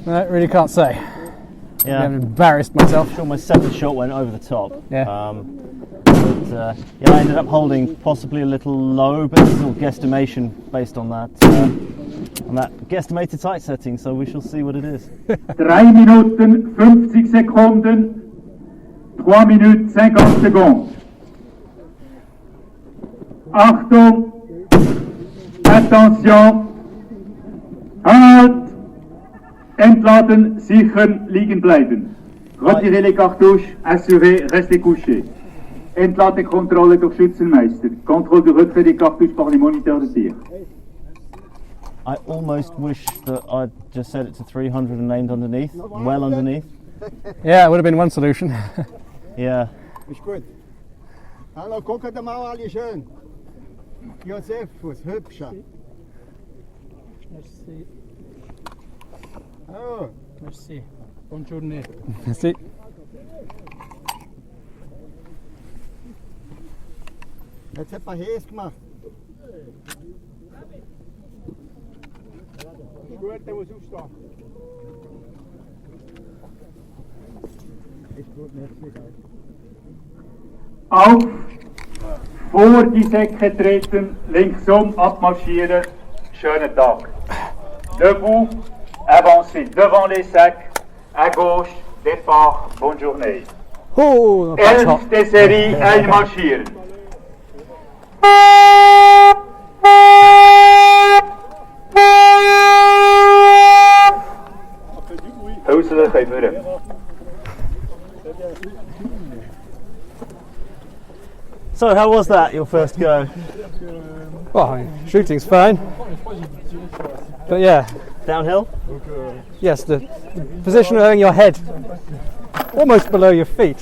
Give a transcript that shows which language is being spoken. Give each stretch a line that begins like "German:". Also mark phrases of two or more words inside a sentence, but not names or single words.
English: I really can't say. Yeah. I'm embarrassed myself. I'm sure my second shot went over the top. Yeah. Yeah, I ended up holding possibly a little low, but this is all guesstimation based on that guesstimated sight setting, so we shall see what it is.
German: 3 Minuten, 50 Sekunden. 3 Minuten, 50 Sekunden. Achtung!
French: Attention! Halt!
German: Entladen, sichern, liegen bleiben.
French: Retirez les cartouches, assurez, restez couchés.
German: Entladekontrolle durch Schützenmeister.
French: Contrôle du retrait des cartouches par les moniteurs de tir.
English: I almost wish that I'd just set it to 300 and aimed underneath, well underneath. Yeah, it would have been one solution. Yeah.
German: Ist gut. Hallo, guckt mal alle schön. Josephus, hübscher.
French: Merci. Oh, Merci. Bonne journée.
English: See?
German: jetzt hat man heiß gemacht. Ist gut, der muss aufstehen. Ist gut, merci. Auf, vor die Säcke treten, linksum abmarschieren, schönen Tag.
French: Debout, avancez devant les sacs, à gauche, départ, bonne journée.
English: Oh, that's hot. 11.
German: Serie, einmarschieren. Huiselijk,
Dutch: geef me.
English: So, how was that, your first go? Well, I mean, shooting's fine. But yeah, Downhill? yes, the position of having your head almost below your feet